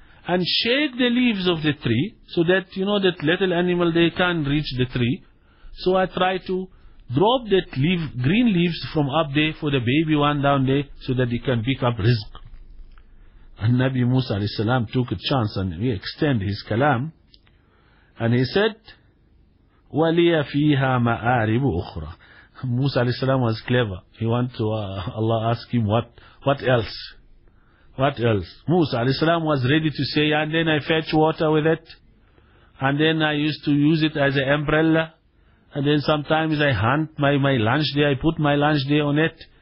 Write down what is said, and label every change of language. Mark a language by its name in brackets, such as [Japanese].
[English] And shake the leaves of the tree, so that, you know, that little animal, they can't reach the tree. So I try to drop that leaf, green leaves from up there for the baby one down there, so that it can pick up rizq. And Nabi Musa alayhi salam took a chance and he extended his kalam. [Arabic] And he said, وَلِيَ فِيهَا مَآرِبُ أُخْرَى. [English] Musa alayhi salam was clever. He wanted to Allah ask him, what else? What else? Musa alayhi salam was ready to say, and then I fetch water with it. And then I used to use it as an umbrella. And then sometimes I hunt my lunch there. I put my lunch there on it.